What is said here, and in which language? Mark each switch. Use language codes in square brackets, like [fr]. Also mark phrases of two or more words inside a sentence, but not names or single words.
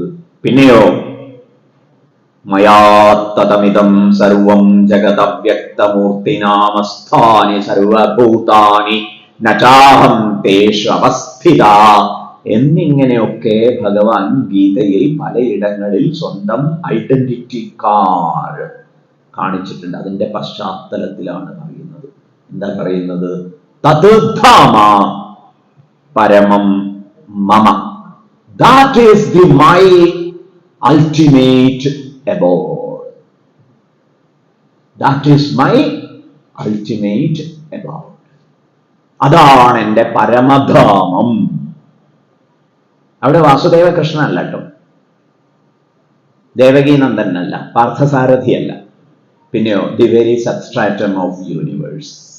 [ml] പിന്നെയോ, [sa] മയാത്തതമിതം സർവം ജഗദവ്യക്തമൂർത്തിനാമസ്ഥാനി സർവഭൂതാനി നചാഹം തേഷു അവസ്ഥിത [ml] എന്നിങ്ങനെയൊക്കെ ഭഗവാൻ ഗീതയിൽ പലയിടങ്ങളിൽ സ്വന്തം [en] identity card [ml] കാണിച്ചിട്ടുണ്ട്. അതിന്റെ പശ്ചാത്തലത്തിലാണ് പറയുന്നത്. എന്താ പറയുന്നത്? [sa] തത് ധാമ പരമം മമ. [en] that is the my ultimate abode. that is my ultimate about. [ml] അതാണ് എൻ്റെ പരമധാമം. അവിടെ വാസുദേവ കൃഷ്ണൻ അല്ല കേട്ടോ, ദേവകീനന്ദൻ അല്ല, പാർത്ഥസാരഥി അല്ല, പിന്നെയോ [en] the very substratum of universe.